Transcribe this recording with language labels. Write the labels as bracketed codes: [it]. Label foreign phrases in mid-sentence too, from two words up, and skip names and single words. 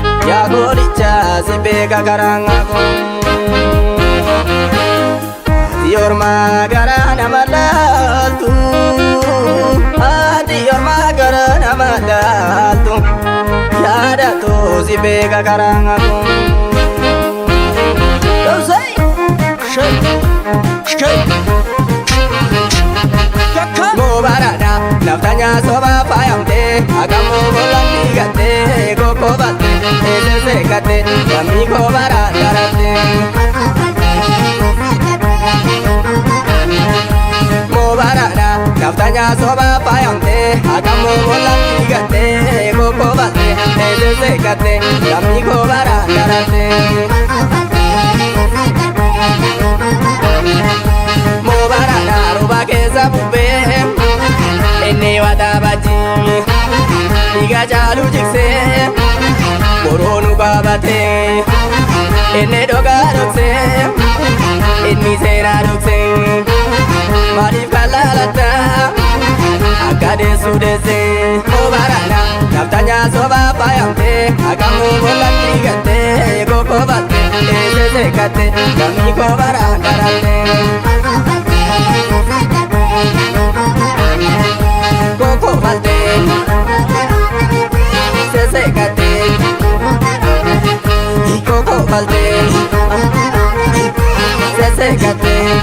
[om] Yaa goolicha si beeka karaa koo. Ati ormaa garaa nama laaltu. Ati ormaa garaa nama laaltu. Yaadatu si beeka karaa koo. [en] Shake, shake, shake. [om] Kaka. Mubarakadha, nafta nyaa soba faayamte, akamoo bola fiigatte, koko batte, eese seegatte, namni koo bara darate. Mubarakadha, nafta nyaa soba faayamte, akamoo bola fiigatte, koko batte, eese seegatte, namni koo bara darate. Mubarakadha, roba keessa bubbee, inni wata bachi, dhiiga jaalu jiksee, boroo nu baabate, inni dhogaa dhoksee, inni seeraa dhoksee, maaliif kallaalatta, akka deessu deesse. Mubarakadha, nafta nyaa soba faayamte, akamoo bola fiigatte, koko batte, eese seegatte, namni koo bara darate. Koko batte, eese seegatte, koko batte, eese seegatte.